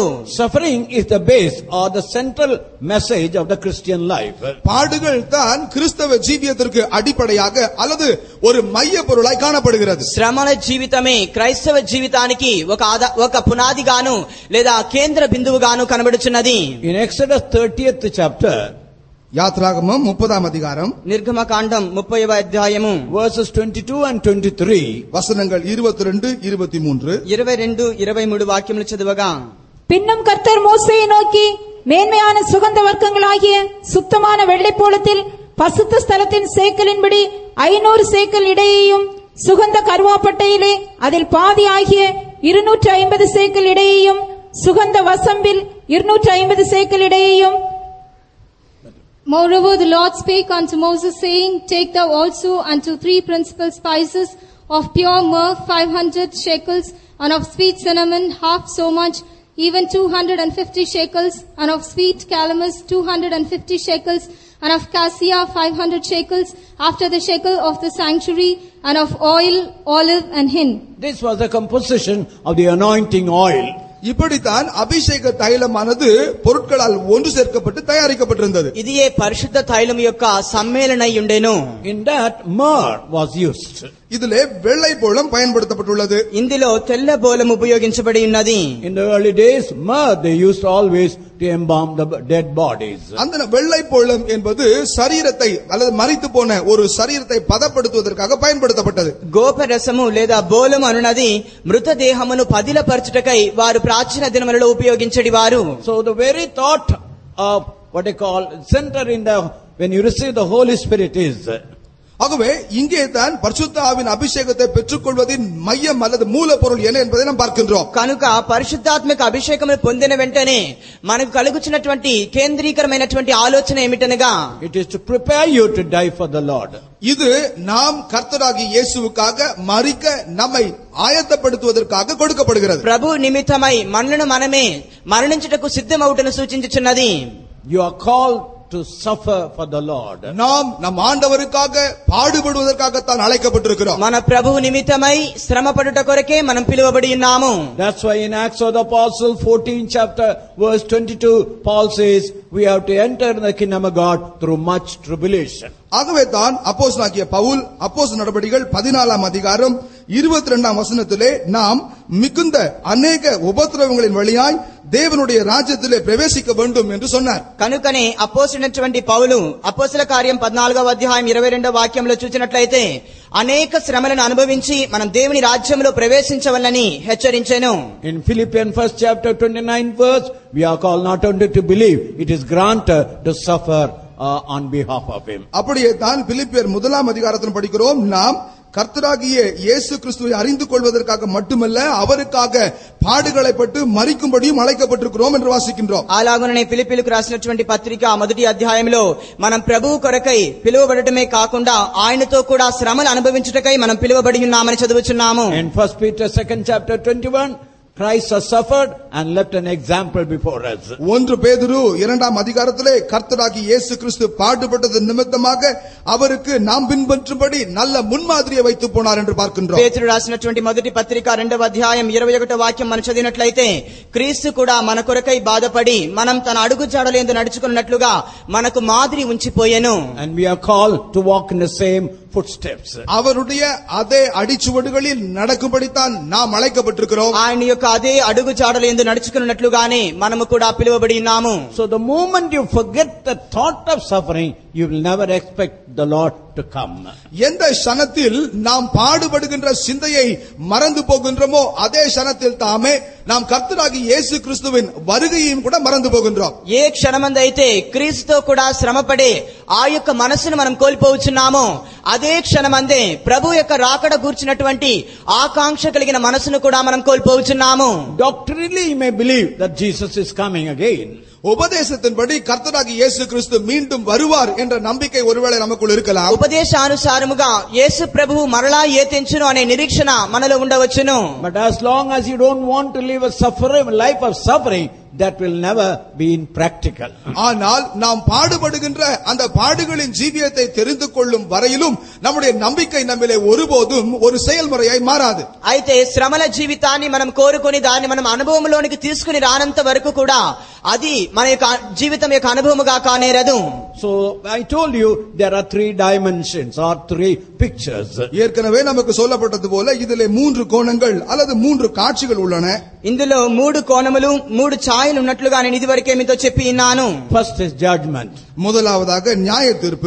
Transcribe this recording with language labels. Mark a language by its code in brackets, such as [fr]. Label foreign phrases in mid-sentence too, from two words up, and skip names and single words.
[en] Suffering is the base or the central message of the Christian life. [ta] பாடுகள் தான் கிறிஸ்தவ ஜீவியத்திற்கு அடிப்படையாக அல்லது ஒரு மைய பொருளாய் காணப்படுகிறது. [te] శ్రమల జీవితమే క్రైస్తవ జీవితానికి ఒక పునాదిగాను లేదా కేంద్ర బిందువుగాను కనబడుచున్నది. [en] In Exodus 30th chapter, [te] యాత్రాగమం 30వ అధికారం, నిర్గమకాండం 30వ అధ్యాయము [en] verses 22 and 23, [ta] వచనங்கள் 22 23, [te] 22 23 వాక్యములు చదవగా, [ta] பின்னும் கர்த்தர் மோசேயை நோக்கி, மேன்மையான சுகந்த வர்க்கங்களாகிய சுத்தமான வெள்ளைப்போளத்தில் பசுத்த ஸ்தலத்தின் சேக்கலின்படி 500 சேக்கல் இடையையும், சுகந்த கருவாப்பட்டையிலே அதில் பாதி ஆகிய 250 சேக்கல் இடையையும், சுகந்த வசம்பில் 250 சேக்கல் இடையையும். [en] Moreover, the Lord spake unto Moses, saying, Take thou also unto 3 principal spices of pure myrrh 500 shekels, and of sweet cinnamon half so much, even 250 shekels, and of sweet calamus 250 shekels, and of cassia 500 shekels, after the shekel of the sanctuary, and of oil, olive and hin. this was the composition of the anointing oil. [ta] இப்படித்தான் அபிஷேக தைலமானது பொருட்களால் ஒன்று சேர்க்கப்பட்டு தயாரிக்கப்பட்டிருந்தது. [te] ఇదియే పరిశుద్ధ తైలం యొక్క సమ్మేళనై ఉండెను. [en] In that, myrrh was used. [ta] இதிலே வெள்ளை போளம் பயன்படுத்தப்பட்டுள்ளது. [te] ఇందులో తెల్ల బోలం ఉపయోగించబడి ఉన్నది. [en] In the early days, myrrh they used always to embalm the dead bodies. [ta] அந்த வெள்ளை போளம் என்பது சரீரத்தை அல்லது மரித்து போன ஒரு சரீரத்தை பதப்படுத்துவதற்காக பயன்படுத்தப்பட்டது. [te] గోపరసము లేదా బోలం అనునది మృతదేహమును పదిలపరచుటకై వారు ప్రాచీన దినములలో ఉపయోగించడి వారు. [en] So the very thought of what they call center in the when you receive the Holy Spirit is, [ta] ஆகவே இங்கே தான் பரிசுத்த ஆவியின் அபிஷேகத்தை பெற்றுக்கொள்வதின் மையம் அல்லது மூலப்பொருள் என்ன என்பதை நாம் பார்க்கின்றோம். [te] కనుక పరిశుద్ధాత్మక అభిషేకమును పొందిన వెంటనే మనకు కలుగుచున్నటువంటి కేంద్రీకరమైనటువంటి ఆలోచన ఏమిటనగా, [en] it is to prepare you to die for the Lord. [ta] இது நாம் கர்த்தராகிய இயேசுவுக்காக மரிக்க நம்மை ஆயத்தப்படுத்துவதற்காக கொடுக்கப்படுகிறது. [te] ప్రభు నిమిత్తమై మనలను మనమే మరణించుటకు సిద్ధమవుటను సూచించుచున్నది. [en] You are called to suffer for the Lord. [ta] நாம் நம் ஆண்டவருக்காக பாடுபடுவதற்காகத்தான் அழைக்கப்பட்டிருக்கிறோம். [te] మన ప్రభువు నిమిత్తమై శ్రమ పడుట కొరకే మనం పిలువబడి ఉన్నాము. [en] That's why in Acts of the Apostle 14 chapter verse 22 Paul says we have to enter the kingdom of God through much tribulation. [ta] ஆகவே தான் அப்போஸ்தலனாகிய பவுல் அப்போஸ்தல நடபடிகள் 14ஆம் அதிகாரம் 22ஆம் வசனத்திலே நாம் மிகுந்த அநேக உபத்திரவங்களின் வழியாய் தேவனுடைய ராஜ்யத்திலே பிரவேசிக்க வேண்டும் என்று சொன்னார். [te] కనుకనే అపోస్తలుడైనటువంటి పౌలు అపోస్తల కార్యం 14వ అధ్యాయం 22వ వాక్యంలో చూసినట్లయితే అనేక శ్రమలను అనుభవించి మనం దేవుని రాజ్యంలో ప్రవేశించవలని హెచ్చరించెను. [en] In Philippians 1st chapter 29 verse we are called not only to believe, it is granted to suffer on behalf of him. [ta] அப்படியே தான் பிலிப்பியர் 1ஆம் அதிகாரத்தில் படிக்கிறோம், நாம் கர்த்தராகிய இயேசு கிறிஸ்துவை அறிந்து கொள்வதற்காக மட்டுமல்ல அவருக்காக பாடுகளை பட்டு மரிக்கும்படியும் அழைக்கப்பட்டிருக்கிறோம் என்று வாசிக்கின்றோம். [te] అలాగనే ఫిలిప్పీలకు రాసినటువంటి పత్రిక మొదటి అధ్యాయంలో మనం ప్రభువు కొరకై పిలువబడటమే కాకుండా ఆయనతో కూడా శ్రమలు అనుభవించుటకై మనం పిలువబడి ఉన్నామని చదువుచున్నాము. [en] In 1 Peter 2nd chapter 21 Christ has suffered and left an example before us. [ta] 1 பேதுரு 2ஆம் அதிகாரத்திலே கர்த்தராகிய இயேசு கிறிஸ்து பாடுபட்டது நிமித்தமாக அவருக்கு நாம் பின்பற்றும்படி நல்ல முன்மாதிரியை வைத்து போனார் என்று பார்க்கின்றோம். [te] పేతురు రాసినటువంటి మొదటి పత్రిక 2వ అధ్యాయం 21వ వాక్యం మనం చదివినట్లయితే క్రీస్తు కూడా మన కొరకై బాధపడి మనం తన అడుగు జాడలందు నడుచుకున్నట్లుగా మనకు మాదిరి ఉంచిపోయెను. [en] And we are called to walk in the same footsteps. [ta] அவருடைய அதே அடிச்சுவடுகளில் நடக்கும்படித்தான் நாம் அழைக்கப்பட்டிருக்கிறோம். [te] ఆయన యొక్క అదే అడుగు జాడలందు నడుచుకున్నట్లుగానే మనము కూడా పిలువబడి ఉన్నాము. [en] So the moment you forget the thought of suffering, you will never expect the Lord to come. [ta] எந்த க்ஷணத்தில் நாம் பாடுபடுகின்ற சிந்தையை மறந்து போகின்றோமோ அதே க்ஷணத்தில் தாமே நாம் கர்த்தராகிய இயேசு கிறிஸ்துவின் வருகையையும் கூட மறந்து போகின்றோம். [te] ఏ క్షణమందైతే క్రీస్తుతో కూడా శ్రమపడే ఆ యొక్క మనసును మనం కోల్పోవచ్చున్నామో అదే క్షణమందే ప్రభు యొక్క రాకడ గూర్చినటువంటి ఆకాంక్ష కలిగిన మనసును కూడా మనం కోల్పోవచ్చున్నాము. [en] Doctrinally you may believe that Jesus is coming again. [ta] உபதேசத்தின்படி கர்த்தராகிய இயேசு கிறிஸ்து மீண்டும் வருவார் என்ற நம்பிக்கை ஒருவேளை நமக்குள் இருக்கலாம். [te] ఉపదేశానుసారముగా యేసు ప్రభువు మరలా ఏతించును అనే నిరీక్షణ మనలో ఉండవచ్చును. [en] But as long as you don't want to live a life of suffering, that will never be in practical. [ta] ஆனால் நாம் பாடுபடுகின்ற அந்த பாடுகளின் ஜீவியத்தை தெரிந்து கொள்ளும் வரையிலும் நம்முடைய நம்பிக்கை நம்மிலே ஒருபோதும் ஒரு செயல்முறையாய் மாறாது. [te] అయితే శ్రమల జీవితాన్ని మనం కోరుకొని దాన్ని మనం అనుభవంలోనికి తీసుకుని రానంత వరకు కూడా అది మన యొక్క జీవితం యొక్క అనుభవముగా కానేరదు. [en] So I told you there are 3 dimensions or 3 pictures. [ta] ஏற்கனவே நமக்கு சொல்லப்பட்டது போல இதிலே 3 கோணங்கள் அல்லது 3 காட்சிகள் உள்ளன. [te] ఇందులో 3 కోణములు 3 ఛాయలు ఉన్నట్లుగా నేను ఇదివరకే మీతో చెప్పి ఉన్నాను. [en] First is judgment. [ta] முதலாவதாக நியாய தீர்ப்பு.